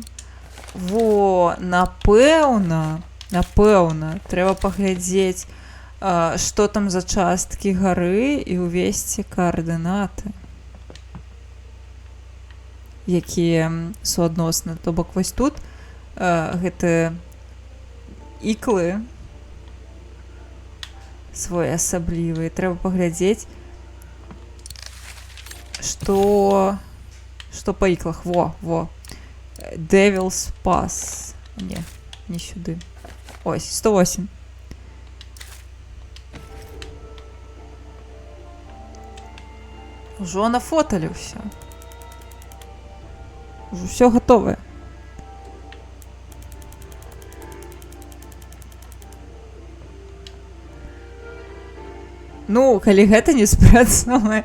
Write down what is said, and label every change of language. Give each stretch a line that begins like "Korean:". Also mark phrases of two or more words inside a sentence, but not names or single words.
Belarusian: Во, напэўна, трэба паглядзець, што там за часткі гары і ўвесці каардынаты, якія суадносны. То бок вось тут гэты іклы своеасаблівыя. Трэба паглядзець, што па іклах. Во. Devil's Pass. Не сюды. Ось, 108. Ужо нафоталі ўсё. Ужо ўсё гатовае. Ну, калі гэта не спрацавае.